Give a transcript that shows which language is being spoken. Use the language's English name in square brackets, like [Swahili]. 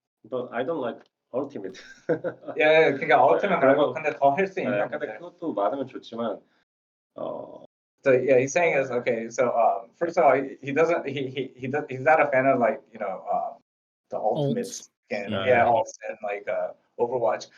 [English] But I don't like Ultimate. [Korean] Yeah, 그러니까 Ultimate 말고 근데 더 할 수 있는. 근데 그것도 많으면 좋지만. [English] So yeah, he's saying is okay. So first of all, he's not a fan of like the Ultimates and ults and like Overwatch.